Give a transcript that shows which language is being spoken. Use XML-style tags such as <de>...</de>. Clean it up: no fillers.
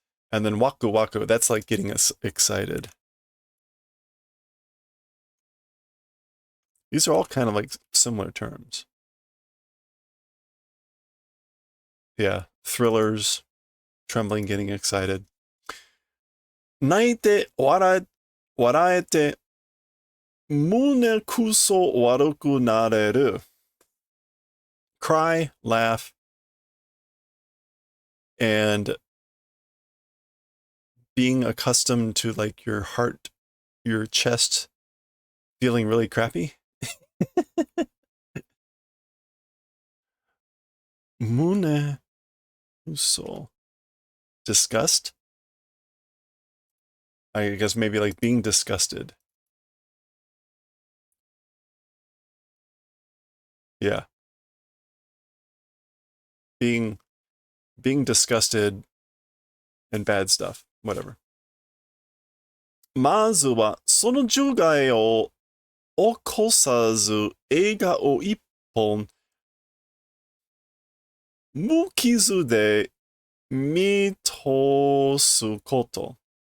<en>And then waku waku, that's like getting us excited. These are all kind of like similar terms. Yeah. Thrillers, trembling, getting excited.</en> <ja>泣いて笑えて胸くそ悪くなれる.</ja> <en>Cry, laugh, and being accustomed to like your heart, your chest feeling really crappy.</en> <ja>胸くそ.</ja> <en>Disgust? I guess maybe like being disgusted. Yeah. Being disgusted and bad stuff. Whatever.</en> <ja>まずはその樹害を起こさず映画を一本無傷で見通すこと.</ja>